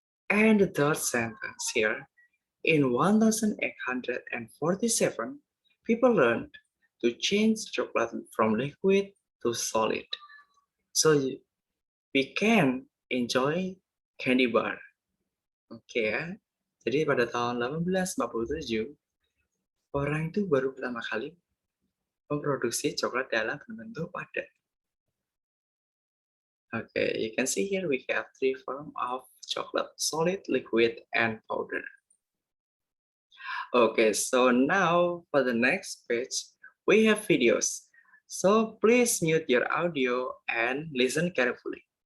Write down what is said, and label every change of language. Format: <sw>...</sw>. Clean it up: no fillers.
<en>And the third sentence here, in 1847, people learned to change chocolate from liquid to solid. So we can enjoy candy bar. Oke ya.</en> <id>Jadi pada tahun 1847, orang itu baru pertama kali memproduksi coklat dalam bentuk padat.</id> <en>Okay, you can see here we have three forms of chocolate: solid, liquid, and powder. Okay, so now for the next page, we have videos. So please mute your audio and listen carefully.</en>